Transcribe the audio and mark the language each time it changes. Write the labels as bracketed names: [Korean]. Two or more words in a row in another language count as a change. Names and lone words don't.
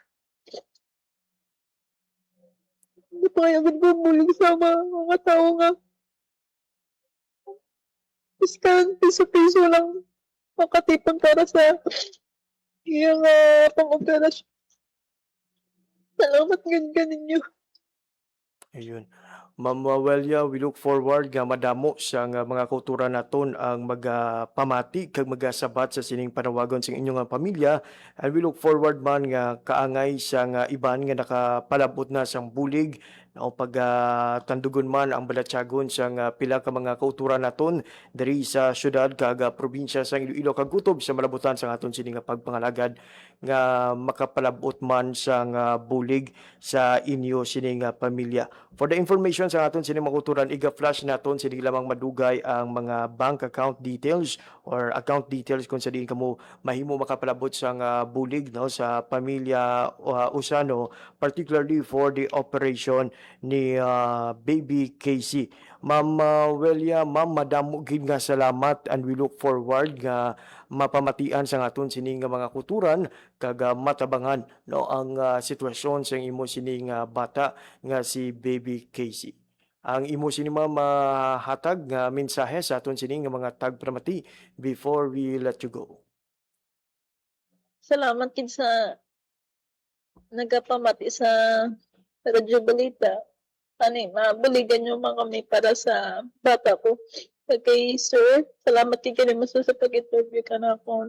[Hiligaynon] Hindi pa kaya magbubulig sa mga tao nga. Mas ka piso-piso lang makatipon para sa iyang pang-operasyon. Salamat ganin ninyo. Ayun. Ma'am Welia, [English] we look forward [Hiligaynon] nga madamo sa mga kauturan naton ang magpamati kag magasabat sa sining panawagon sa inyong nga pamilya, [English] and we look forward [Hiligaynon] man nga kaangay sa nga iban nga nakapalabot na sang bulig o tandugon man ang balatsagon sa pila ka mga kauturan naton diri sa syudad kag probinsya sa Iloilo kag kutob sa malabutan sa aton sining nga pagpangalagad nga makapalabot man sa bulig sa inyo sining pamilya. [English] For the information [Hiligaynon] sa aton sining mga kauturan, iga-flash naton sini lamang madugay ang mga [English] bank account details or account details [Hiligaynon] kung sa diin kamo mahimo makapalabot sa bulig, no, sa pamilya Usano, [English] particularly for the operation ni Baby Casey. [Hiligaynon] Ma'am Welia, ma'am, madamo gid nga salamat, [English] and we look forward [Hiligaynon] nga mapamatian sa aton sining mga kuturan kag matabangan, no, ang sitwasyon sa imo sining bata nga si Baby Casey. Ang imo sini ma'am hatag nga mensahe sa aton sining mga tagpramati [English] before we let you go. [Hiligaynon] Salamat kid sa nagapamati sa Radyo Balita. Mabuligan nyo mga kami para sa bata ko. Kay Sir, salamat kid kanimo sa pag-interview ka na ako.